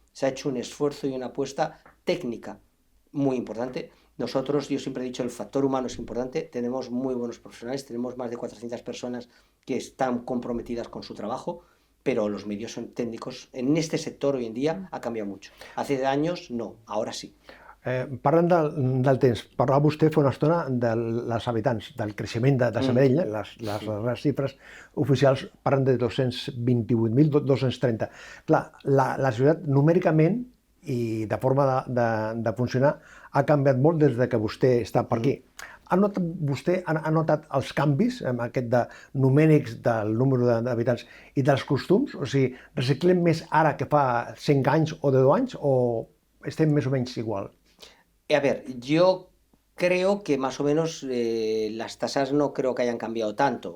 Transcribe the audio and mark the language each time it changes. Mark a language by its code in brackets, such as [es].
[es] Se ha hecho un esfuerzo y una apuesta técnica muy importante. Nosotros, yo siempre he dicho, el factor humano es importante, tenemos muy buenos profesionales, tenemos más de 400 personas que están comprometidas con su trabajo, pero los medios técnicos en este sector hoy en día ha cambiat mucho. Hace años no, ahora sí. [ca] Parlant del temps, parlava vostè fa una estona dels habitants, del creixement de Sabadell, les xifres oficials parlen de 228.230. Clar, la ciutat numèricament i de forma de funcionar ha canviat molt des que vostè està per aquí. Vostè ha notat els canvis, aquest de numèrics del número d'habitants i dels costums? O sigui, reciclem més ara que fa 5 anys o 10 anys o estem més o menys igual? [es] A ver, yo creo que más o menos las tasas no creo que hayan cambiado tanto.